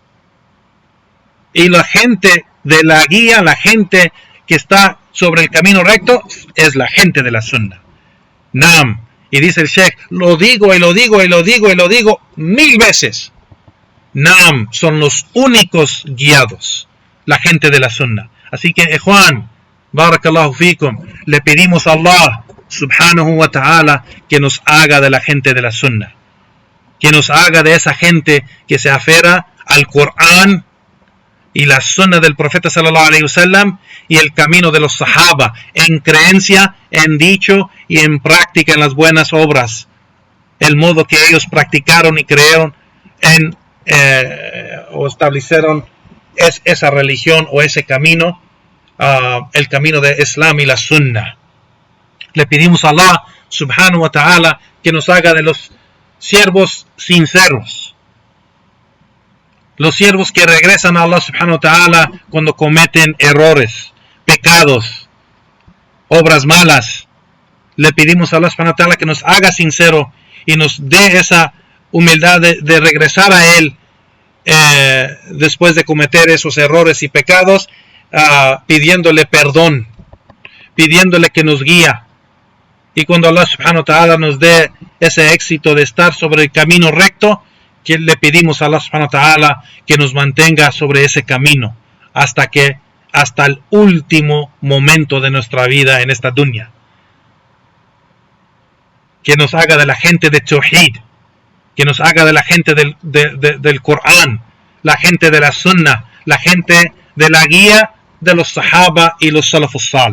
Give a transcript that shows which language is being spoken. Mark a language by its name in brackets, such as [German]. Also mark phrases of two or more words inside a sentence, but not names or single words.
[Spanish] Y la gente de la guía, la gente que está sobre el camino recto, es la gente de la Sunnah. Naam. Y dice el Sheikh, lo digo y lo digo y lo digo y lo digo 1000 veces. Naam, son los únicos guiados, la gente de la Sunnah. Así que, [Arabic] إخوان، بارك الله فيكم, [Spanish] le pedimos a Allah [Arabic] سبحانه وتعالى [Spanish] que nos haga de la gente de la Sunnah, que nos haga de esa gente que se aferra al Corán y la Sunnah del profeta [Arabic] صلى الله عليه وسلم [Spanish] y el camino de los Sahaba en creencia, en dicho y en práctica en las buenas obras, el modo que ellos practicaron y creyeron o establecieron esa religión o ese camino, el camino de Islam y la Sunnah. Le pedimos a Allah [Arabic] سبحانه وتعالى [Spanish] que nos haga de los siervos sinceros, los siervos que regresan a Allah subhanahu wa ta'ala cuando cometen errores, pecados, obras malas. Le pedimos a Allah [Arabic] سبحانه وتعالى [Spanish] que nos haga sincero y nos dé esa humildad de regresar a Él después de cometer esos errores y pecados, pidiéndole perdón, pidiéndole que nos guía. Y cuando Allah [Arabic] سبحانه وتعالى [Spanish] nos dé ese éxito de estar sobre el camino recto, que le pedimos a Allah [Arabic] سبحانه وتعالى [Spanish] que nos mantenga sobre ese camino hasta el último momento de nuestra vida en esta dunya. Que nos haga de la gente de Tawhid, que nos haga de la gente del Corán, la gente de la Sunnah, la gente de la guía de los Sahaba y los [Arabic] السلف الصالح.